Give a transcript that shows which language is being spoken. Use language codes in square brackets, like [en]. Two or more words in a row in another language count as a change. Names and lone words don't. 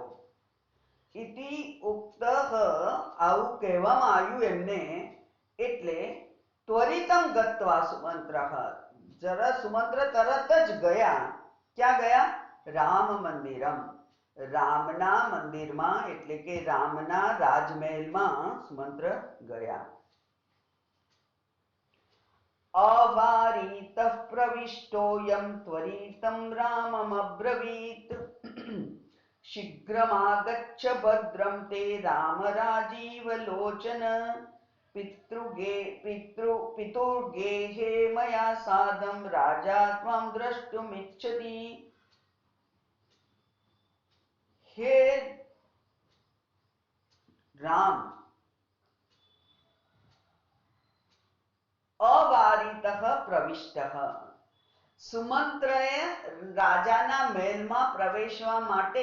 [sa] ઇતિ ઉક્તઃ, [gu] આવું કહેવામાં આવ્યું એમને, એટલે [sa] ત્વરિતમ ગત્વા સુમંત્રઃ, [gu] જરા સુમંત્ર તરત જ ગયા. ક્યાં ગયા? [sa] રામ મંદિરમ, [gu] રામના મંદિરમાં, એટલે કે રામના રાજમહેલમાં સુમંત્ર ગયા. [sa] अवारीतः प्रविष्टोऽयं त्वरितं राममब्रवीत् शीघ्रमागच्छ भद्रं ते राम राजीवलोचन पितुर्गेहे मया साधं राजा त्वां द्रष्टुमिच्छति. हे राम, અવારિતઃ પ્રવિષ્ટઃ, [gu] સુમંત્રએ રાજાના મહેલમાં પ્રવેશવા માટે